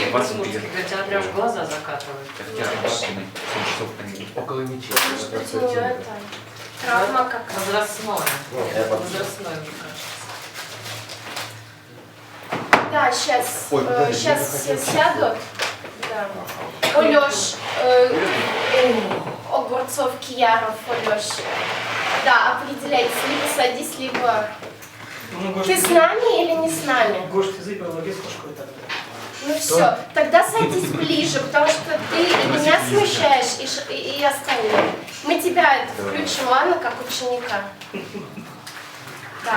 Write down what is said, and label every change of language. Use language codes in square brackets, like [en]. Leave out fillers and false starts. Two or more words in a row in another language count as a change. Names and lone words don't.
[ru] что вас Мурский, будет? когда тебя прям в глаза закатывают. как театр Бакиной, 7 часов они. Около мечети. Может быть, у нее это травма какая-то. Возрастное. Возрастное, мне кажется. Да, сейчас, Ой, подожди, сейчас я все хотел сядут. Да. Олёш, Огурцов, Кияров, Олёш. Да, определяйтесь, либо садись, либо... Ты с нами или не с нами? Гош, ты заебала, без кошку это. Ну все, тогда садись ближе, потому что ты и меня смущаешь, и остальных. Мы тебя это включим, ладно, как ученика. Так.